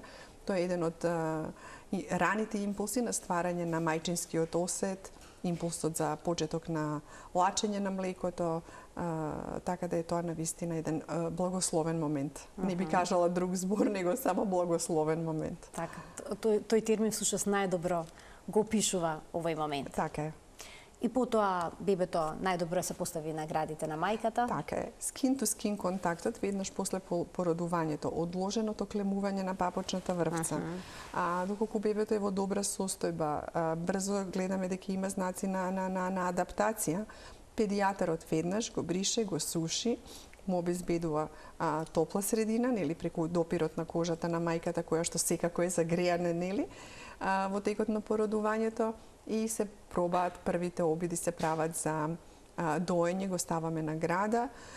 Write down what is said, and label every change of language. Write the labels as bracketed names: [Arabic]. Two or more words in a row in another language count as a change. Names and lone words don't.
[Macedonian] Тоа е еден од раните импулси на стварање на мајчинскиот осет, импулсот за почеток на лачење на млекото, така да е тоа навистина еден благословен момент. Не би кажала друг збор, него само благословен момент. Така, тој термин всушност најдобро го опишува овој момент. Така е. И потоа бебето најдобро се постави на градите на мајката. Така е. [English] Skin-to-skin [Macedonian] контактот веднаш после породувањето, одложеното клемување на папочната врвца. Доколку бебето е во добра состојба, брзо гледаме дека има знаци на адаптација, педијатарот веднаш го брише, го суши, му обезбедува топла средина, нели, преку допирот на кожата на мајката, која што секако е загреана, нели, во текот на породувањето, и се пробаат првите обиди се прават за доење, го ставаме на града.